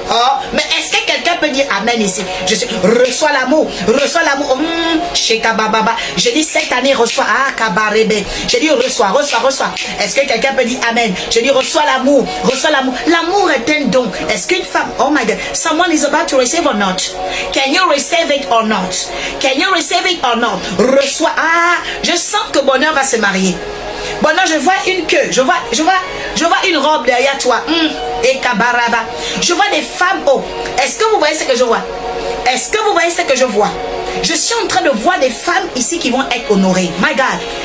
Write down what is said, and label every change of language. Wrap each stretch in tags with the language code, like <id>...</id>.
<fr>Oh, mais est-ce que quelqu'un peut dire amen ici? Je suis, reçois l'amour, reçois l'amour. Je dis cette année, reçois. Ah, kabarebe. Je dis reçois. Est-ce que quelqu'un peut dire amen? Je dis reçois l'amour, reçois l'amour. L'amour est un don. Est-ce qu'une femme,</fr> <en>oh my God, someone is about to receive or not? Can you receive it or not? Can you receive it or not?</en> <fr>Reçois. Ah, je sens que bonheur va se marier. Bonheur, je vois une queue, je vois une robe derrière toi. Et kabaraba. Je vois des femmes. Oh, est-ce que vous voyez ce que je vois? Est-ce que vous voyez ce que je vois? Je suis en train de voir des femmes ici qui vont être honorées.</fr> <en>My God.</en>